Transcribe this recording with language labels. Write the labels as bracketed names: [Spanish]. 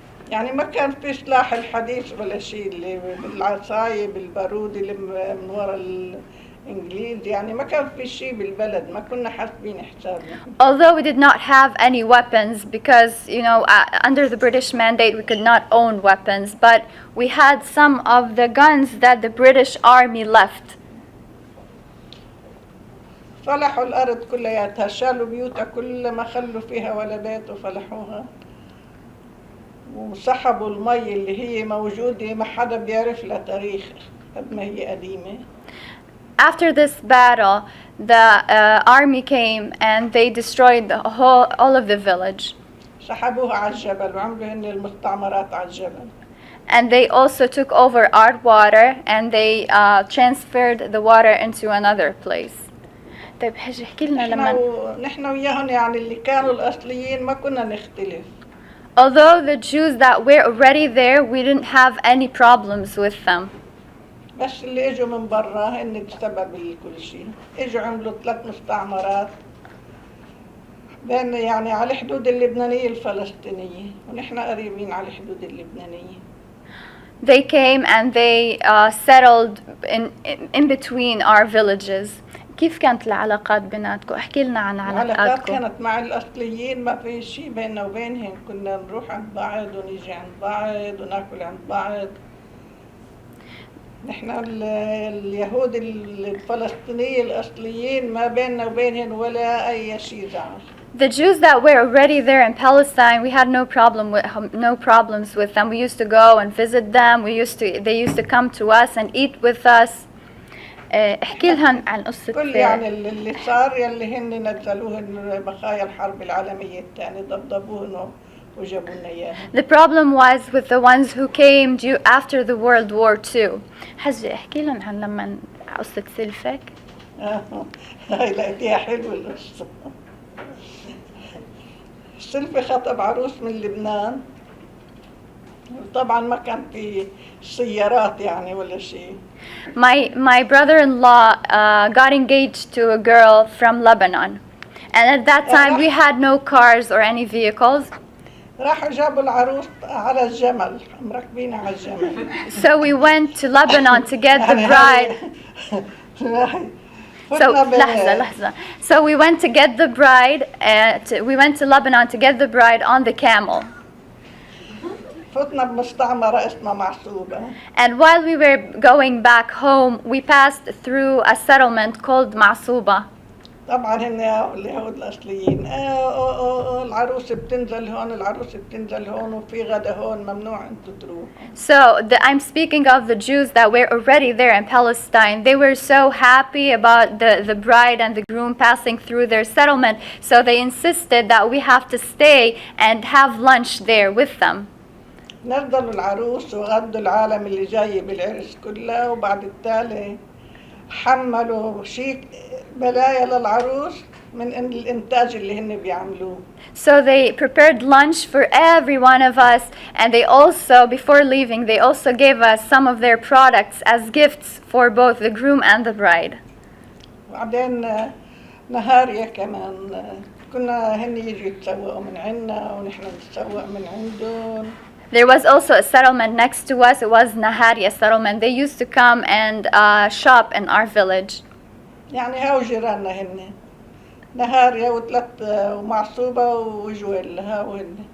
[Arabic] يعني ما كان في سلاح الحديث ولا شيء، اللي بالعصاية بالبارود اللي من وراء الإنجليز، يعني ما كان في شيء بالبلد، ما كنا حاسبين حسابنا. [English] Although we did not have any weapons because under the British mandate we could not own weapons, but we had some of the guns that the British army left. [Arabic] فلحوا الأرض كلياتها، شالوا بيوتها كلها، ما خلوا فيها ولا بيت وفلحوها، وسحبوا المي اللي هي موجودة، ما حدا بيعرف لها تاريخ قد ما هي قديمة. [English] After this battle, the army came and they destroyed all of the village. [Arabic] سحبوها على الجبل وعملوا هن المستعمرات على الجبل. [English] And they also took over our water and they transferred the water into another place. [Arabic] طيب حجي احكي لنا لما نحن وياهم يعني اللي كانوا الأصليين ما كنا نختلف. [English] Although the Jews that were already there, we didn't have any problems with them. [Arabic] بس اللي اجوا من برا هن السبب لكل شيء. اجوا عملوا 3 مستعمرات بين يعني على الحدود اللبنانية الفلسطينية ونحن قريبين على الحدود اللبنانية. [English] They came and they settled in between our villages. [Arabic] كيف كانت العلاقات بيناتكم؟ احكي لنا عن علاقاتكم. العلاقات كانت مع الأصليين ما في شيء بيننا وبينهم، كنا نروح عند بعض ونيجي عند بعض وناكل عند بعض. نحن اليهود الفلسطينيين الأصليين ما بيننا وبينهم ولا أي شيء زعل. [English] The Jews that were already there in Palestine, we had no problems with them. We used to go and visit them. They used to come to us and eat with us. [Arabic] احكي لهم عن قصة كل يعني اللي صار يلي هن نزلوهن بقايا الحرب العالمية الثانية ضبضبوهن وجابوا لنا إياها. [English] The problem was with the ones who came after the World War II. [Arabic] حجي احكي لهم عن لما قصة سلفك. هاي لقيتيها حلوة القصة. سلفي خطب عروس من لبنان طبعا ما كان في سيارات يعني ولا شيء. [English] My brother-in-law got engaged to a girl from Lebanon, and at that time we had no cars or any vehicles. [Arabic] راحوا جابوا العروس على الجمل مركبين على الجمل. [English] So we went to Lebanon to get the bride. So [Arabic] لحظة. [English] So we went to get the bride. We went to Lebanon to get the bride on the camel. [Arabic] فتنا بمستعمرة اسمها معصوبة. [English] And while we were going back home, we passed through a settlement called معصوبة. [Arabic] طبعا هن اليهود الأصليين العروس بتنزل هون العروس بتنزل هون وفي غدا هون ممنوع انتوا تروحوا. [English] So I'm speaking of the Jews that were already there in Palestine. They were so happy about the bride and the groom passing through their settlement, so they insisted that we have to stay and have lunch there with them. [Arabic] نزلوا العروس وغدوا العالم اللي جاي بالعرس كلها وبعد التالي حملوا شيء بلايا للعروس من الإنتاج اللي هن بيعملوه. [English] So they prepared lunch for every one of us, and they also, before leaving, they also gave us some of their products as gifts for both the groom and the bride. [Arabic] وبعدين نهارية كمان كنا هن يجوا يتسوقوا من عنا ونحن نتسوق من عندهم. [English] There was also a settlement next to us. It was Naharia settlement. They used to come and shop in our village. [Arabic] يعني هاو جيراننا هن نهاريا ومعصوبة وجويل هاو هن.